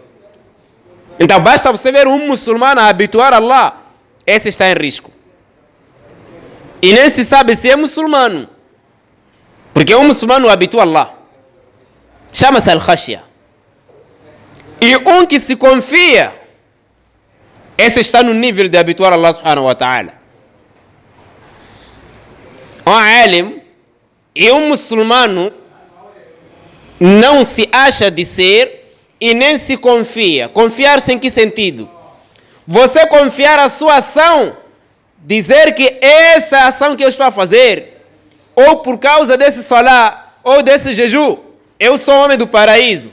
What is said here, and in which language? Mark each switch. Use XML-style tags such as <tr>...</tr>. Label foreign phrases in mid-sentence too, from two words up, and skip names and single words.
<pt>Então basta você ver um muçulmano a habituar Allah, esse está em risco. E nem se sabe se é muçulmano. Porque um muçulmano habitua Allah. Chama-se al-khashya. E um que se confia, esse está no nível de habituar Allah</pt> <ar>سبحانه وتعالى.</ar> <pt>Um alim e um muçulmano não se acha de ser e nem se confia. Confiar-se em que sentido? Você confiar a sua ação, dizer que essa ação que eu estou a fazer, ou por causa desse salá, ou desse jejum, eu sou homem do paraíso.</pt>